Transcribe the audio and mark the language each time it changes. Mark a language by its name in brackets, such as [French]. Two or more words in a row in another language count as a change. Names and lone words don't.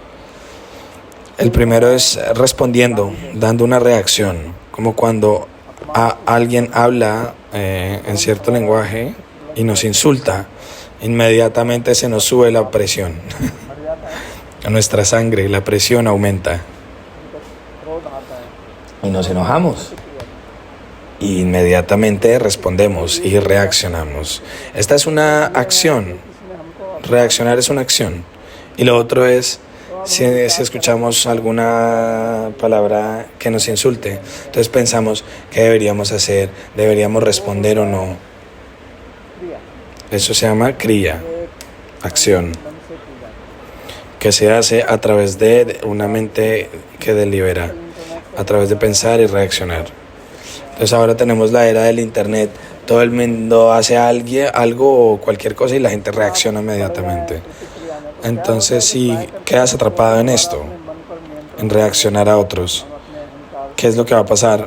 [Spanish] El primero es respondiendo, dando una reacción, como cuando alguien habla en cierto lenguaje y nos insulta, inmediatamente se nos sube la presión. A nuestra sangre, la presión aumenta [Hindi] क्रोध आता है [Spanish] y nos enojamos. Y inmediatamente respondemos y reaccionamos. Esta es una acción. [Hindi] इसमें हमको [Spanish] Reaccionar es una acción. Y lo otro es, si escuchamos alguna palabra que nos insulte, entonces pensamos, ¿qué deberíamos hacer? ¿Deberíamos responder o no? [Hindi] क्रिया [Spanish] Eso se llama kriya, acción, [Hindi] मन से की जाती है [Spanish] que se hace a través de una mente que delibera, a través de pensar y reaccionar. Entonces ahora tenemos la era del internet, todo el mundo hace algo o cualquier cosa y la gente reacciona inmediatamente. Entonces si quedas atrapado en esto, en reaccionar a otros, ¿qué es lo que va a pasar?